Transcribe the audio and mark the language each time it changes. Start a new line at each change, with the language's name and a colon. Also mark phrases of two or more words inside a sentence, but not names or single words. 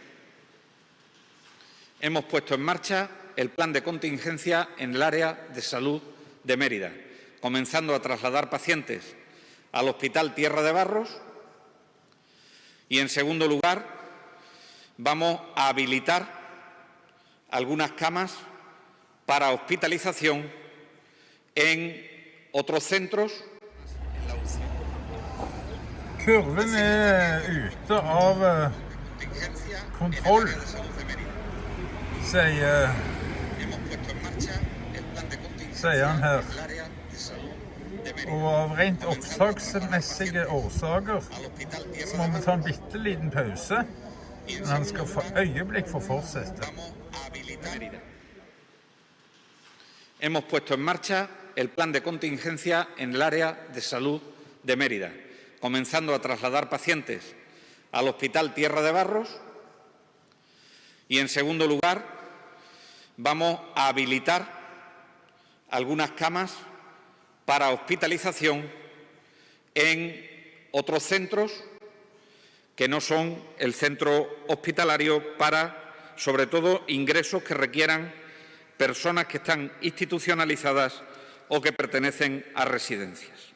Spanish: Hemos puesto en marcha el plan de contingencia en el área de salud de Mérida, comenzando a trasladar pacientes al Hospital Tierra de Barros y, en segundo lugar, vamos a habilitar algunas camas para hospitalización en otros centros.
Norwegian: Kurven ute av kontroll, sier han her. Og av rent opptaksmessige årsaker så må vi ta en bitte liten pause, men han skal for øyeblikk få fortsette.
Spanish: Hemos puesto en marcha el plan de contingencia en el área de salud de Mérida, comenzando a trasladar pacientes al Hospital Tierra de Barros y, en segundo lugar, vamos a habilitar algunas camas para hospitalización en otros centros que no son el centro hospitalario, para, sobre todo, ingresos que requieran personas que están institucionalizadas o que pertenecen a residencias.